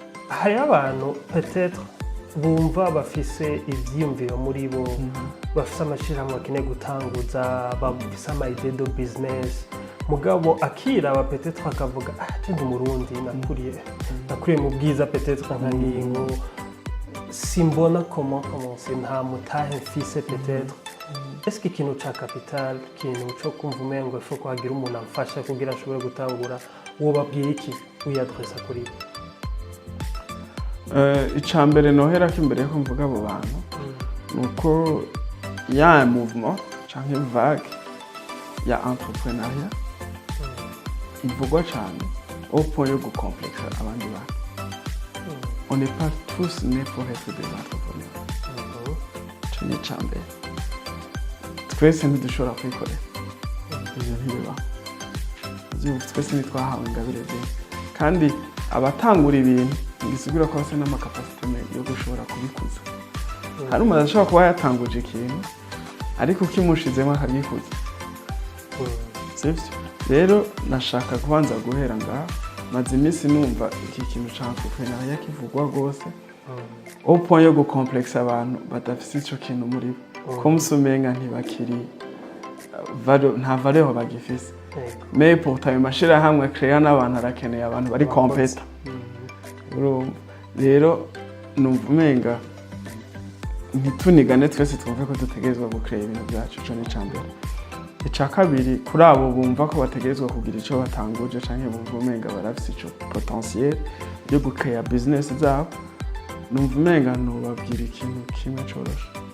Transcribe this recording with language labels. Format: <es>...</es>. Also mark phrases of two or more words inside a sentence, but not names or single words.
<rn>hari abantu peut-être bumva bafise ivyiyumviro muri bo bafise amashirahamwe akeneye gutanguza bafise ama</rn> <fr>idée de business</fr> <rn>mugabo akiraba peut-être akavuga ndi umurundi nakuriye mu bwiza peut-être nka Ngingo simbona</rn> <fr>comment commencer</fr> <rn>nta mutahe mfise</rn> <fr>peut-être est-ce que</fr> <rn>ikintu ca capital kintu cyo kumva umengo ifo kwagira umuntu amfasha kugira ashobore gutangura uwo babwira iki uyadressa kuri icambere nohera ko imbere ko mvuga abo bantu nuko ya mouvement canke vague ya entrepreneuriat ivugwa cyane</rn> <fr>au point</fr> <rn>yo gucomplexa abandi bantu.</rn> <fr>On n'est pas tous nés pour être des entrepreneurs.</fr> <rn>Cyane cyambere twese ntidushobora kwikorera ibyo ntibiba twese ntitwahawe ingabire kandi abatangura ibintu bisigura ko bafite n'amakapasite yo gushobora kubikuza. Hari umuntu ashobora kuba yatanguje ikintu ariko kimushizemo akagikuza. Rero nashaka kubanza guhera ngaha maze iminsi numva iki kintu c'entrepreneuria kivugwa gose</rn> <fr>au point</fr> <rn>yo gucomplexa abantu badafise ico kintu muri ko musumenga ntibakiri nta valeur bagifise.</rn> <fr>Mais pourtant</fr> <rn>ayo mashirahamwe créer n'abantu arakeneye abantu bari compétent. Rero numva umenga ntitunigane twese twumve ko dutegerezwa gucreate ibintu byacu cyo n'icambere. Ica kabiri kuri abo bumva ko bategerezwa kugira ico batanguje canke bumva umenga barafise ico potentiel yo gucreate business zabo numva umenga no babwira ikintu kimwe coroshe.</rn>